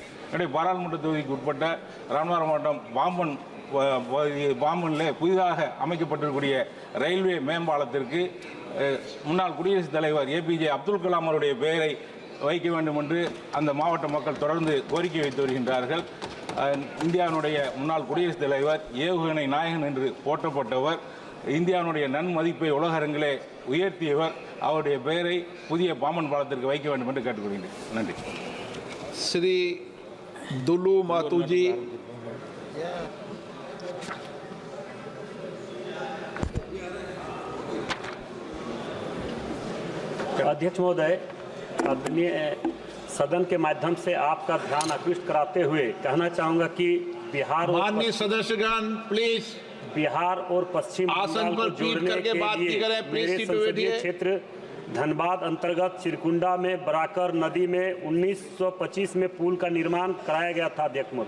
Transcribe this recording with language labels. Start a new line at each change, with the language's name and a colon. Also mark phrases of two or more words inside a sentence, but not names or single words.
Tamil: என்னுடைய பாராளுமன்ற தொகுதிக்கு உட்பட்ட ராமநாதபுரம் மாவட்டம் பாம்பனில் புதிதாக அமைக்கப்பட்டிருக்கூடிய ரயில்வே மேம்பாலத்திற்கு முன்னாள் குடியரசுத் தலைவர் APJ அப்துல் கலாம் அவருடைய பெயரை வைக்க வேண்டும் என்று அந்த மாவட்ட மக்கள் தொடர்ந்து கோரிக்கை வைத்து வருகின்றார்கள். இந்தியாவினுடைய முன்னாள் குடியரசுத் தலைவர் ஏவுகணை நாயகன் என்று போற்றப்பட்டவர், இந்தியாவினுடைய நன்மதிப்பை உலக அரங்கிலே உயர்த்தியவர். அவருடைய பெயரை புதிய பாம்பன் பாலத்திற்கு வைக்க வேண்டும் என்று கேட்டுக்கொள்கின்றேன். நன்றி.
Hindi: श्री दुलू मातूजी। अध्यक्ष महोदय, आदरणीय सदन के माध्यम से आपका ध्यान आकृष्ट कराते हुए कहना चाहूंगा कि बिहार माननीय सदस्यगण प्लीज बिहार और पश्चिम आसन पर पीठ करके बात की करें। प्लीज मेरे संसदीय क्षेत्र धनबाद अंतर्गत चिरकुंडा में बराकर नदी में 1925 में पुल का निर्माण कराया गया था अध्यक्ष महोदय।